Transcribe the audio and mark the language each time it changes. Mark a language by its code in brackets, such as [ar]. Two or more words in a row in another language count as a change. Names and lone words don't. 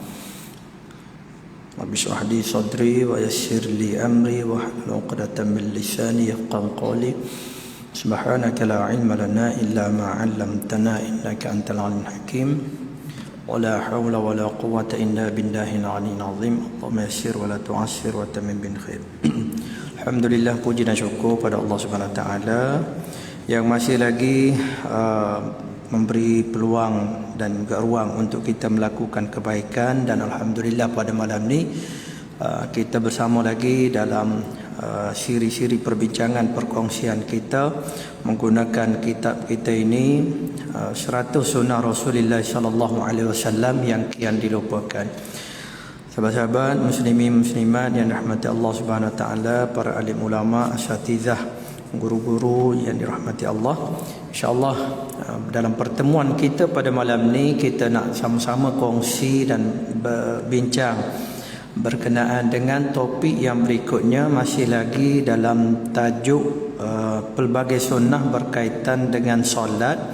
[ar] رب اشرح لي صدري ويسر لي أمري واحلل عقدة من لساني يفقهوا قولي. سبحانك لا علم لنا إلا ما علمتنا إنك أنت العليم الحكيم. ولا حول ولا قوة إلا بالله العلي العظيم. اللهم يسر ولا تعسر وتمم بالخير. [ms] Alhamdulillah, puji dan syukur pada Allah [ar] سبحانه وتعالى [ms] yang masih lagi memberi peluang dan juga ruang untuk kita melakukan kebaikan. Dan alhamdulillah pada malam ni kita bersama lagi dalam siri-siri perbincangan perkongsian kita menggunakan kitab kita ini, 100 sunnah Rasulullah [ar] صلى الله عليه وسلم [ms] yang kian dilupakan. Sahabat-sahabat muslimin muslimat yang dirahmati Allah [ar] سبحانه وتعالى, [ms] para alim ulama, asatizah, guru-guru yang dirahmati Allah, [ar] إن شاء الله [ms] dalam pertemuan kita pada malam ni kita nak sama-sama kongsi dan berbincang berkenaan dengan topik yang berikutnya, masih lagi dalam tajuk pelbagai sunnah berkaitan dengan solat.